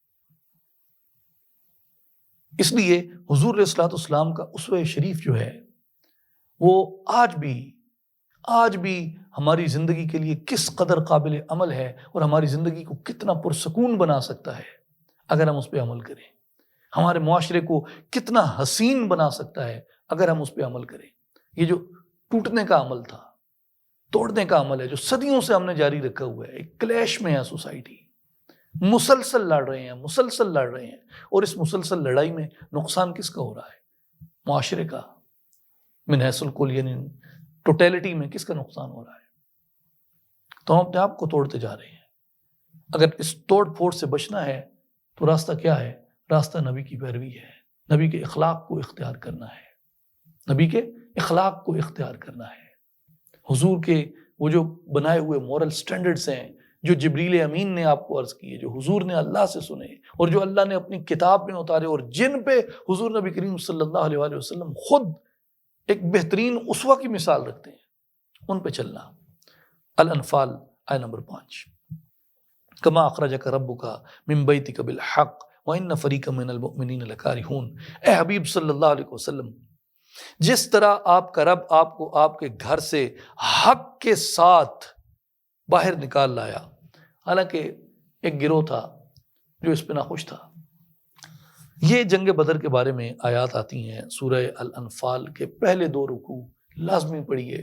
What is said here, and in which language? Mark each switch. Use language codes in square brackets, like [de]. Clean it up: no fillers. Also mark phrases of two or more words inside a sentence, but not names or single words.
[ur] اس لیے حضور [ar] علیہ الصلوۃ والسلام [ur] کا اسوہ شریف جو ہے وہ آج بھی ہماری زندگی کے لیے کس قدر قابل عمل ہے، اور ہماری زندگی کو کتنا پرسکون بنا سکتا ہے اگر ہم اس پہ عمل کریں، ہمارے معاشرے کو کتنا حسین بنا سکتا ہے اگر ہم اس پہ عمل کریں۔ یہ جو ٹوٹنے کا عمل تھا، توڑنے کا عمل ہے جو صدیوں سے ہم نے جاری رکھا ہوا ہے، ایک کلیش میں ہے سوسائٹی، مسلسل لڑ رہے ہیں، اور اس مسلسل لڑائی میں نقصان کس کا ہو رہا ہے؟ معاشرے کا، [ar] من حیث الکل، [ur] یعنی ٹوٹیلٹی میں کس کا نقصان ہو رہا ہے؟ تو ہم اپنے آپ کو توڑتے جا رہے ہیں۔ اگر اس توڑ پھوڑ سے بچنا ہے تو راستہ کیا ہے؟ راستہ نبی کی پیروی ہے، نبی کے اخلاق کو اختیار کرنا ہے، نبی کے اخلاق کو اختیار کرنا ہے۔ حضور کے وہ جو بنائے ہوئے [en] moral standards [ur] ہیں جو جبریل امین نے آپ کو عرض کیے، جو حضور نے اللہ سے سنے اور جو اللہ نے اپنی کتاب میں اتارے، اور جن پہ حضور نبی کریم [ar] صلی اللہ علیہ وآلہ وسلم [ur] خود ایک بہترین اسوہ کی مثال رکھتے ہیں، ان پہ چلنا۔ [ar] الانفال [ur] آیہ نمبر [ar] 5، کما اخرجک ربک من بیتک بالحق وان فریقا من المؤمنین لکارہون۔ [ur] اے حبیب [ar] صلی اللہ علیہ وسلم، [ur] جس طرح آپ کا رب آپ کو آپ کے گھر سے حق کے ساتھ باہر نکال لایا، حالانکہ ایک گروہ تھا جو اس پہ ناخوش تھا۔ یہ جنگ بدر کے بارے میں آیات آتی ہیں سورہ الانفال کے پہلے 2 رکوع لازمی پڑھیے۔